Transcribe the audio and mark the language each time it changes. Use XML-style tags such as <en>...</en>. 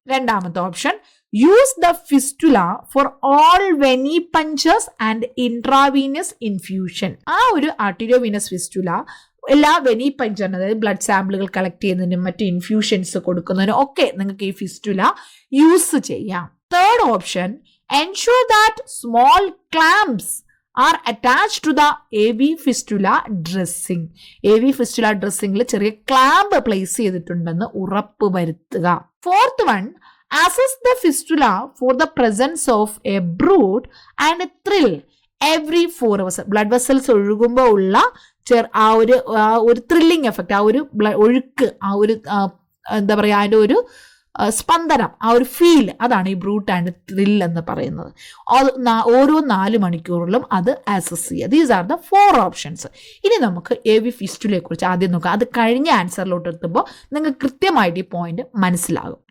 <ml>രണ്ടാമത്തെ option,</ml> <en>Use the fistula for all venipunctures and intravenous infusion.</en> <ml>ആ ഒരു ആർട്ടീരിയോവീനസ് ഫിസ്റ്റുല എല്ലാ വെനി പഞ്ചറിനും, അതായത് ബ്ലഡ് സാമ്പിളുകൾ കളക്ട് ചെയ്യുന്നതിനും മറ്റ് ഇൻഫ്യൂഷൻസ് കൊടുക്കുന്നതിനും ഒക്കെ നിങ്ങൾക്ക് ഈ ഫിസ്റ്റുല യൂസ് ചെയ്യാം.</ml> <en>Third option, ensure that small clamps are attached to the AV fistula dressing.</en> <ml>AV fistula dressingൽ ചെറിയ ക്ലാമ്പ് പ്ലേസ് ചെയ്തിട്ടുണ്ടെന്ന് ഉറപ്പ് വരുത്തുക.</ml> <en>Fourth one, assess the fistula for the presence of a brood and thrill every 4 hours.</en> <ml>Blood vessels ഒഴുകുമ്പോൾ ഉള്ള ആ ഒരു thrilling effect, ആ ഒരു ഒഴുക്ക്, ആ ഒരു എന്താ പറയുക, അതിൻ്റെ ഒരു സ്പന്ദനം, ആ ഒരു ഫീൽ, അതാണ് ഈ ബ്രൂട്ട് ആൻഡ് ത്രിൽ എന്ന് പറയുന്നത്. ഓരോ 4 മണിക്കൂറിലും അത് ആക്സസ് ചെയ്യുക.</ml> <en>These are the 4 options.</en> <ml>ഇനി നമുക്ക് AV ഫിസ്റ്റുലയെ കുറിച്ച് ആദ്യം നോക്കാം. അത് കഴിഞ്ഞ ആൻസറിലോട്ട് എത്തുമ്പോൾ നിങ്ങൾക്ക് കൃത്യമായിട്ട് ഈ പോയിന്റ് മനസ്സിലാകും.</ml>